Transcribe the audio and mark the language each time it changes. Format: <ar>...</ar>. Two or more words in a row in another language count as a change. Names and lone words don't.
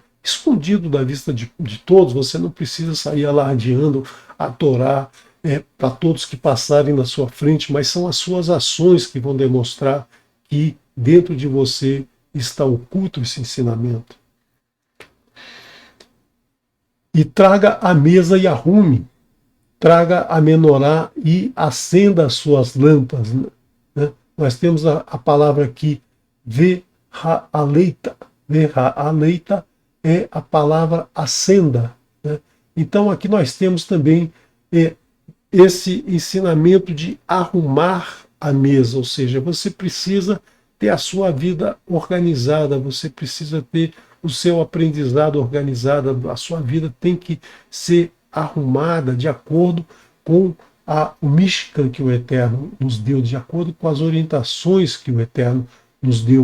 <pt>Escondido da vista de todos. Você não precisa sair alardeando a Torá para todos que passarem na sua frente, mas são as suas ações que vão demonstrar que dentro de você está oculto esse ensinamento. E traga a mesa e arrume, traga a menorá e acenda as suas lâmpadas, né? Nós temos a palavra aqui, ve-ha-aleita. Ve-ha-aleita é a palavra acenda, né? Então aqui nós temos também esse ensinamento de arrumar a mesa, ou seja, você precisa ter a sua vida organizada, você precisa ter o seu aprendizado organizado, a sua vida tem que ser arrumada de acordo com o Mishkan que o Eterno nos deu, de acordo com as orientações que o Eterno nos deu.</pt>